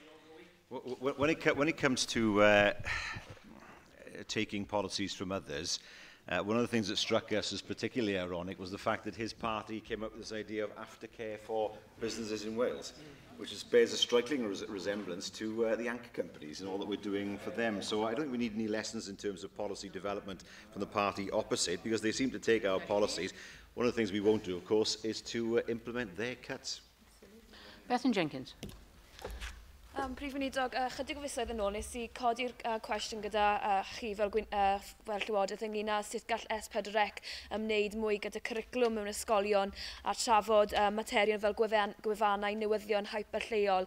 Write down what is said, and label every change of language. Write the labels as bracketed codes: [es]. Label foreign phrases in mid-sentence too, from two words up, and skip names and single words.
[en] When it comes to taking policies from others, one of the things that struck us as particularly ironic was the fact that his party came up with this idea of aftercare for businesses in Wales, which bears a striking resemblance to the anchor companies and all that we're doing for them. So I don't think we need any lessons in terms of policy development from the party opposite, because they seem to take our policies. One of the things we won't do, of course, is to implement their cuts. Bethan Jenkins. [cy] Prif Weinidog, chydig o fisoedd yn ôl, nes I codi'r cwestiwn gyda chi fel Llywodraeth ynglyn â sut gall S4C ymwneud mwy gyda cwricwlwm mewn ysgolion a trafod materion fel gwefannau newyddion hyperlleol.